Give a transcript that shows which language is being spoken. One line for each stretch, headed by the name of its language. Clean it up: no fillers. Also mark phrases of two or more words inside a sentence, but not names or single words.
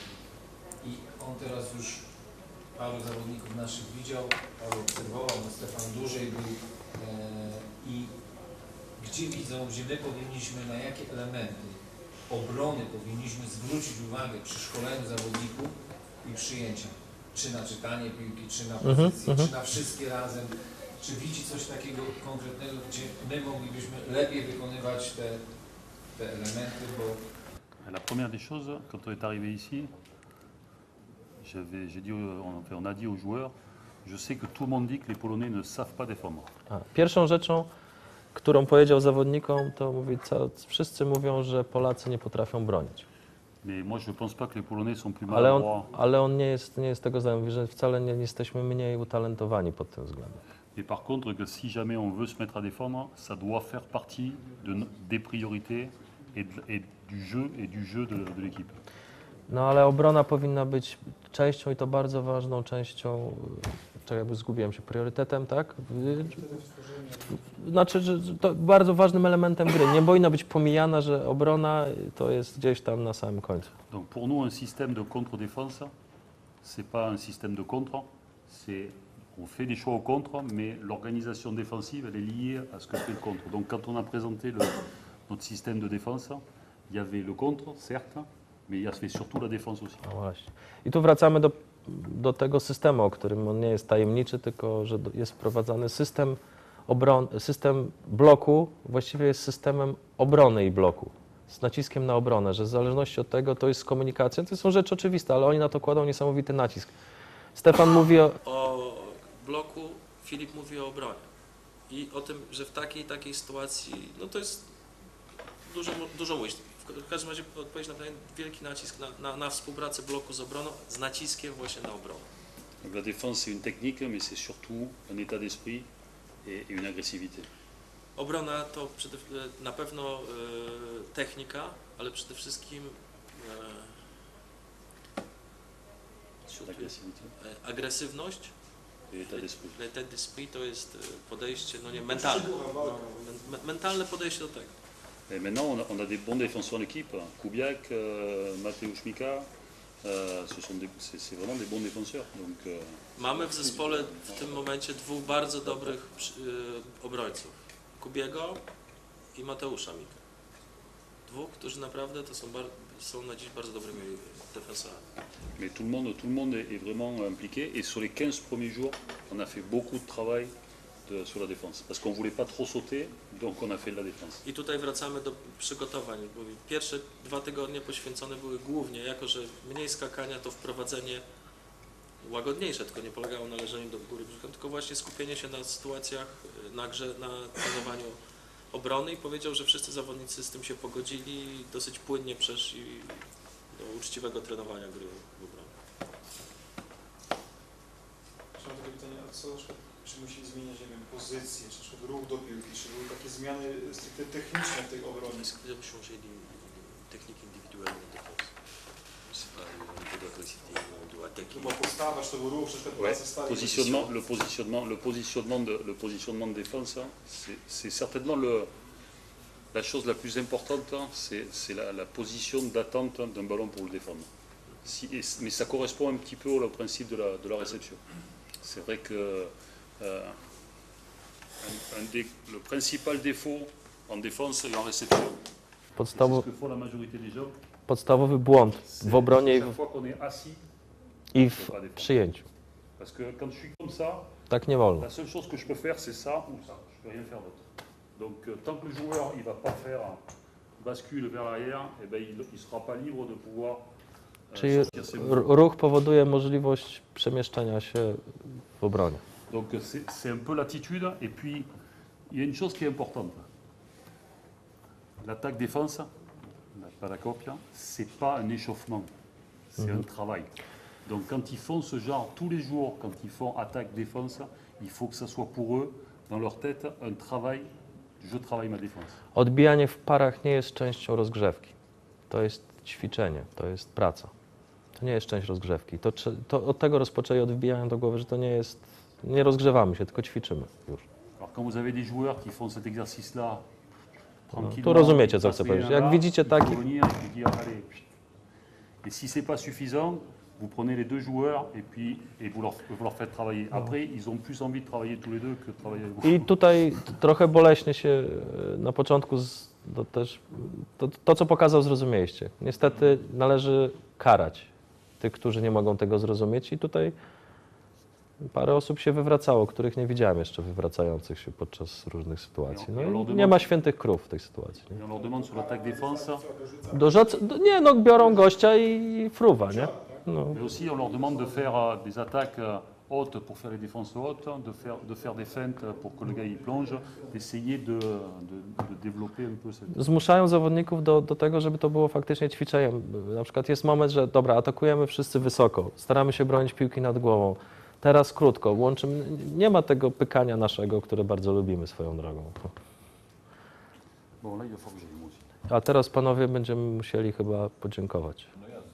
Polish: I on teraz już paru zawodników naszych widział, paru obserwował, no Stefan dłużej był i gdzie widzą, gdzie my powinniśmy, na jakie elementy obrony powinniśmy zwrócić uwagę przy szkoleniu zawodników i przyjęcia. Czy na czytanie piłki, czy na pozycję, czy na wszystkie razem. Czy widzi coś takiego konkretnego, gdzie my moglibyśmy lepiej wykonywać te elementy, bo...
French: La première des choses, quand on est arrivé ici, on a dit aux joueurs, je sais que tout le monde dit que les Polonais ne savent pas défendre.
Polish: Pierwszą rzeczą, którą powiedział zawodnikom, to mówi, wszyscy mówią, że Polacy nie potrafią bronić.
French: Mais moi je pense pas que les Polonais sont plus maladroits.
Polish: Ale on nie jest tego zdania, mówi, że wcale nie jesteśmy mniej utalentowani pod tym względem.
French: Et par contre, que si jamais on veut se mettre à défendre, ça doit faire partie des priorités et du jeu de l'équipe.
Polish: No ale obrona powinna być częścią i to bardzo ważną częścią, jakby zgubiłem się, priorytetem, tak? Znaczy, że to bardzo ważnym elementem gry. Nie powinna być pomijana, że obrona to jest gdzieś tam na samym końcu.
French: Donc pour nous, un système de contre-défense, c'est pas un système de contre, on fait des choix au contre, mais l'organisation défensive, elle est liée à ce que fait le contre. Donc quand on a présenté notre système de défense, il y avait le contre, certes, mais il y avait surtout la défense aussi.
Polish: No właśnie. I tu wracamy do tego systemu, o którym on nie jest tajemniczy, tylko że jest wprowadzany system system bloku, właściwie jest systemem obrony i bloku, z naciskiem na obronę, że w zależności od tego to jest komunikacja. To są rzeczy oczywiste, ale oni na to kładą niesamowity nacisk. Stefan mówi o bloku, Filip mówi o obronie i o tym, że w takiej sytuacji, no to jest dużo mówić. W każdym razie odpowiedź na pytanie, wielki nacisk na współpracę bloku z obroną, z naciskiem właśnie na obronę.
French: La défense c'est une technique, mais c'est surtout un état d'esprit et une agressivité.
Polish: Obrona to na pewno technika, ale przede wszystkim agresywność
French: et l'état d'esprit. L'état d'esprit
Polish: to jest podejście, no nie, mentalne. No, mentalne podejście do tego.
French: Et maintenant, on a des bons défenseurs en équipe. Kubiak, Mateusz Mika, c'est vraiment des bons défenseurs. Donc,
Polish: Mamy w zespole w tym momencie dwóch bardzo dobrych obrońców. Kubiego i Mateusza Mika. Dwóch, którzy naprawdę to są na dziś bardzo dobrymi defensorami.
French: mais tout le monde est vraiment impliqué. Et sur les 15 premiers jours, on a fait beaucoup de travail sur la défense. Parce qu'on ne voulait pas trop sauter, donc on a fait de la défense.
Polish: I tutaj wracamy do przygotowań. Bo pierwsze 2 tygodnie poświęcone były głównie, jako że mniej skakania, to wprowadzenie łagodniejsze, tylko nie polegało na leżeniu do góry, tylko właśnie skupienie się na sytuacjach, na grze, na trenowaniu obrony i powiedział, że wszyscy zawodnicy z tym się pogodzili i dosyć płynnie przeszli do uczciwego trenowania gry w obronie. Mam takie pytanie, a co na przykład, czy musi zmieniać, nie wiem, pozycję, czy na przykład ruch do piłki, czy były takie zmiany stricte techniczne w tej obronie?
French: Est-ce que vous avez changé des techniques individuelles en défense? Je sais pas, au niveau de l'agressivité, de attaquer.
Polish: To była postawa, czy to był ruch, czy na przykład
French: Ouais,
Polish: praca stali?
French: le positionnement de défense, hein, c'est certainement la chose la plus importante, hein, c'est la position d'attente d'un ballon pour le défendre. Mais ça correspond un petit peu au principe de la réception. C'est vrai que le principal défaut en défense et en réception, c'est ce que font la majorité des gens.
Polish: Podstawowy błąd w obronie
French: Chaque fois qu'on est assis,
Polish: i w przyjęciu.
French: parce que quand je suis comme ça,
Polish: Tak nie wolno.
French: la seule chose que je peux faire, c'est ça ou ça. Je peux rien faire d'autre. Donc, tant que le joueur il va pas faire bascule vers l'arrière, eh ben, il sera pas libre de pouvoir
Polish: Czyli
French: sortir ses mouvements.
Polish: ruch powoduje możliwość przemieszczania się w obronie.
French: Donc, c'est un peu l'attitude. Et puis, il y a une chose qui est importante. L'attaque-défense, pas la copie, c'est pas un échauffement, c'est un travail. Donc, quand ils font ce genre tous les jours, quand ils font attaque-défense, il faut que ça soit pour eux, dans leur tête, un travail. Je travaille ma défense.
Polish: Odbijanie w parach nie jest częścią rozgrzewki. To jest ćwiczenie, to jest praca. To nie jest część rozgrzewki. To od tego rozpoczęli odbijania do głowy, że to nie jest, nie rozgrzewamy się, tylko ćwiczymy już.
French: Alors, quand vous avez des joueurs qui font cet exercice-là, tranquillement,
Polish: tu rozumiecie, co chcę
French: passer
Polish: powiedzieć.
French: un
Polish: Jak
French: là,
Polish: widzicie
French: il faut
Polish: taki,
French: venir et puis dire, allez. Et si c'est pas suffisant, vous prenez les deux joueurs et vous leur faites travailler. Après, ils ont plus envie de travailler tous les deux que de travailler avec vous.
Polish: i tutaj trochę boleśnie się na początku to, co pokazał, zrozumieliście. Niestety należy karać tych, którzy nie mogą tego zrozumieć i tutaj parę osób się wywracało, których nie widziałem jeszcze wywracających się podczas różnych sytuacji. No i nie ma świętych krów w tej sytuacji. Nie?
French: Et on leur demande sur l'attaque-défense,
Polish: Nie no, biorą gościa i fruwa, nie? No.
French: mais aussi on leur demande de faire des attaques hautes pour faire les défenses hautes, de faire des feintes pour que le gars y plonge, d'essayer de développer un peu cette...
Polish: Zmuszają zawodników do tego, żeby to było faktycznie ćwiczeniem. Na przykład jest moment, że dobra, atakujemy wszyscy wysoko, staramy się bronić piłki nad głową. Teraz krótko, łączymy. Nie ma tego pykania naszego, które bardzo lubimy swoją drogą.
French: Bon, là, il va falloir que j'aille moi aussi.
Polish: A teraz panowie będziemy musieli chyba podziękować. No